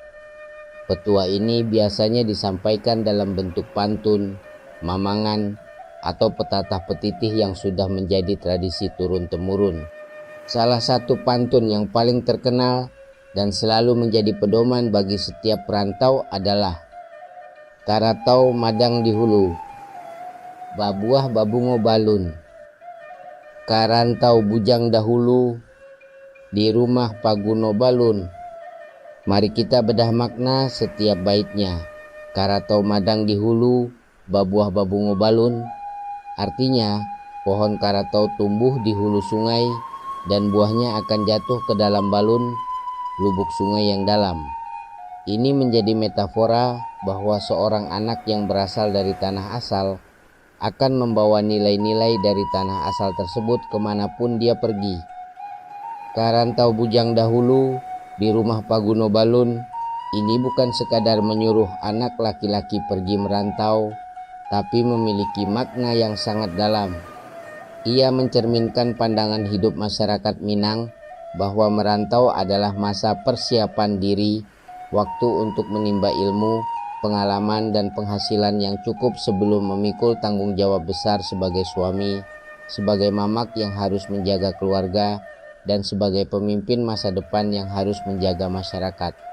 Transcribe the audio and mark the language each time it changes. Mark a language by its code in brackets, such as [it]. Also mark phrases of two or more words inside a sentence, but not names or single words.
[id] Petuah ini biasanya disampaikan dalam bentuk pantun, mamangan, atau petatah petitih yang sudah menjadi tradisi turun-temurun. Salah satu pantun yang paling terkenal dan selalu menjadi pedoman bagi setiap perantau adalah [min] Karatau madang di hulu, babuah babungo balun, karantau bujang dahulu, di rumah paguno balun. [id] Mari kita bedah makna setiap baitnya. [min] Karatau madang di hulu, babuah babungo balun, [id] artinya pohon karatau tumbuh di hulu sungai dan buahnya akan jatuh ke dalam balun lubuk sungai yang dalam. Ini menjadi metafora bahwa seorang anak yang berasal dari tanah asal akan membawa nilai-nilai dari tanah asal tersebut kemanapun dia pergi. [min] Karantau bujang dahulu di rumah paguno balun, [id] ini bukan sekadar menyuruh anak laki-laki pergi merantau, tapi memiliki makna yang sangat dalam. Ia mencerminkan pandangan hidup masyarakat Minang bahwa merantau adalah masa persiapan diri, waktu untuk menimba ilmu, pengalaman dan penghasilan yang cukup sebelum memikul tanggung jawab besar sebagai suami, sebagai mamak yang harus menjaga keluarga, dan sebagai pemimpin masa depan yang harus menjaga masyarakat.